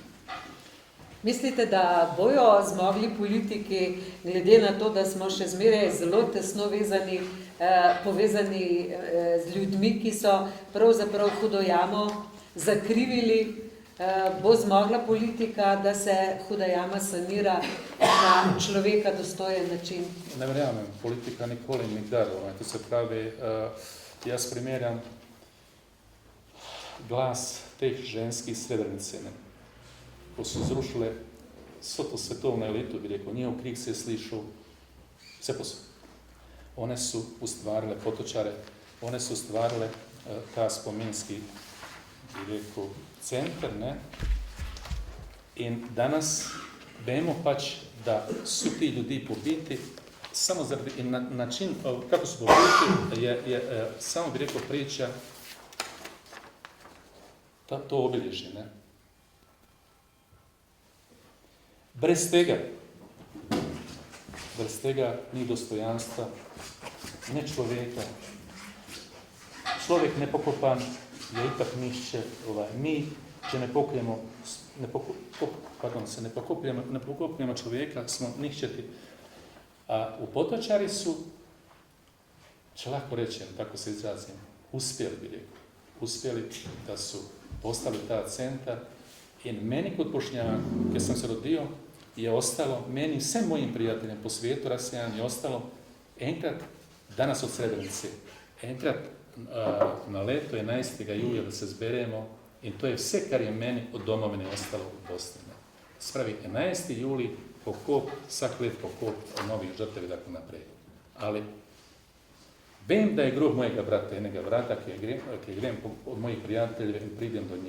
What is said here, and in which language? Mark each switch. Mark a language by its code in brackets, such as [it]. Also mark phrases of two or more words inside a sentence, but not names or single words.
[sl] Mislite, da bojo zmogli politiki, glede na to, da smo še zmeraj zelo tesno povezani z ljudmi, ki so pravzaprav Hudo jamo zakrivili, bo zmogla politika, da se Huda jama sanira na človeka dostojen način? Ne verjamem, politika nikoli nikdar. To se pravi, jaz primerjam glas teh ženskih Srebrenice, [bs] ko su zrušile svo to svetovno elitu, [sl] bi rekao, njihov krik se je slišao sve posao. One su ustvarile Potočare, one su ustvarile ta spominski, bi rekao, centar, in danas vemo pač, da su ti ljudi pobiti samo zaradi način [bs] kako su popričali je samo bih rekao priča to obilježje, [sl] ne? Brez tega ni dostojanstva, ne človeka. Človek nepokopan je ipak nišče, mi, če ne pokopljamo človeka, smo niščeti. [bs] A u Potočari su, [sl] če lahko rečem, tako se izrazim, [bs] uspjeli da su postali ta centar in meni kod Bošnjaka, kad sam se rodio, je ostalo, meni i sve mojim prijateljem po svijetu rasijan je ostalo enkrat, danas od Srebrenice, [sl] enkrat na leto 11. julija da se zberemo i to je sve kar je meni od domovine ostalo u Bosni. Spravi 11. juli pokop, vsak let pokop novih žrtevi tako naprej. Ali vem da je grob mojega brata, enega brata, ki grem od mojih prijateljev in pridem do njih.